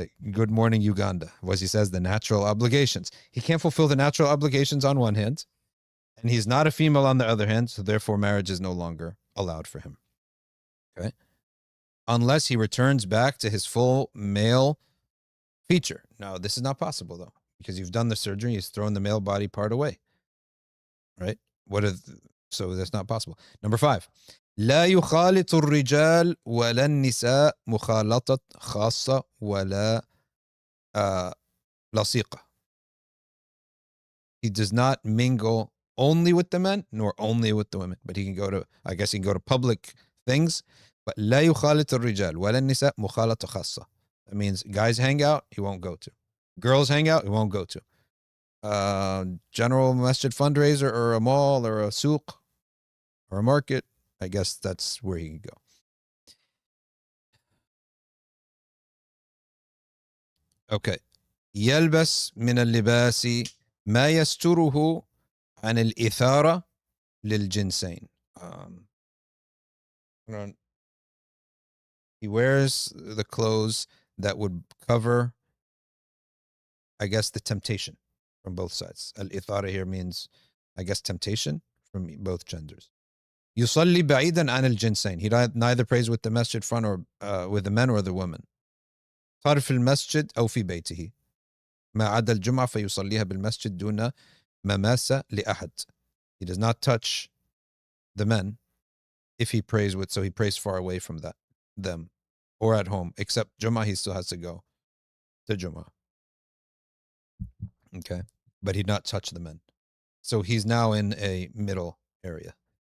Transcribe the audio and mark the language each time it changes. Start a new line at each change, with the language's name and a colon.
English: Good morning, Uganda. What he says, the natural obligations. He can't fulfill the natural obligations on one hand, and he's not a female on the other hand, so therefore marriage is no longer allowed for him. Okay? Unless he returns back to his full male feature. Now, this is not possible, though, because you've done the surgery, he's thrown the male body part away. Right? So that's not possible. Number 5.
Arabic: لا يخالط الرجال ولا النساء مخالطة خاصة ولا لصيقة.
English: He does not mingle only with the men nor only with the women, but he can go to, I guess he can go to public things, but
Arabic: لا يخالط الرجال ولا النساء مخالطة خاصة.
English: That means guys hang out, he won't go to. Girls hang out, he won't go to. General masjid fundraiser or a mall or a souk or a market, I guess that's where he can go. Okay.
Arabic: يلبس من اللباس ما يستره عن الإثارة للجنسين.
English: He wears the clothes that would cover, I guess, the temptation from both sides. Al-ithara here means, I guess, temptation from both genders.
Arabic: يصلي بعيدا عن الجنسين.
English: He neither prays with the masjid front or with the men or the women.
Arabic: صار في المسجد أو في بيته. ما عدا الجمعة فيصليها بالمسجد دون مماسة لأحد.
English: He does not touch the men if he prays with, so he prays far away from them or at home, except Jummah, he still has to go to Jummah. Okay. But he'd not touch the men. So he's now in a middle area.